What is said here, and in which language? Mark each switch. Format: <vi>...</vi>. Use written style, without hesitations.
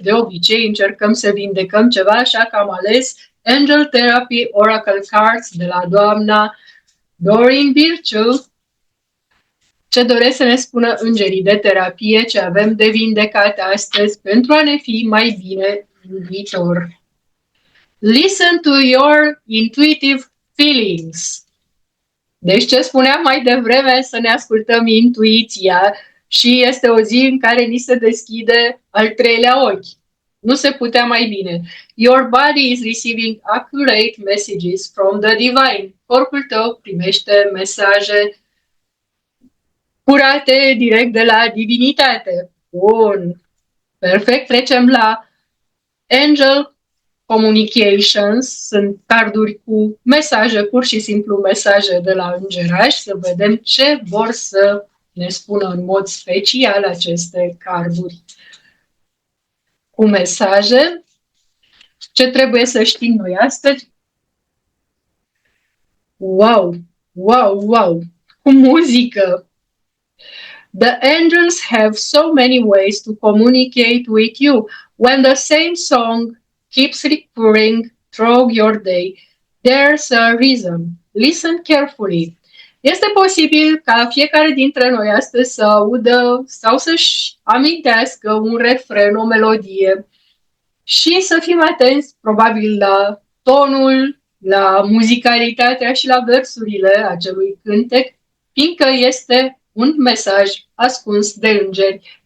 <ro>De obicei încercăm să vindecăm ceva, așa că am ales Angel Therapy Oracle Cards de la doamna Doreen Virtue. Ce doresc să ne spună îngerii de terapie, ce avem de vindecat astăzi pentru a ne fi mai bine în viitor.</ro> <en>Listen to your intuitive feelings.</en> <ro>Deci ce spuneam mai devreme, să ne ascultăm intuiția și este o zi în care ni se deschide al treilea ochi. Nu se putea mai bine.</ro> <en>Your body is receiving accurate messages from the divine.</en> <ro>Corpul tău primește mesaje curate direct de la divinitate. Bun. Perfect. Trecem la Angel Communications. Sunt carduri cu mesaje, pur și simplu mesaje de la îngerași. Să vedem ce vor să ne spună în mod special aceste carduri cu mesaje. Ce trebuie să știm noi astăzi? Wow! Wow! Wow! Cu muzică!</ro> <en>The angels have so many ways to communicate with you. When the same song keeps recurring throughout your day, there's a reason. Listen carefully.</en> <ro>Este posibil ca fiecare dintre noi astăzi să audă sau să-și amintească un refren, o melodie și să fim atenți probabil la tonul, la muzicalitatea și la versurile acelui cântec, fiindcă este un mesaj ascuns de îngeri</ro>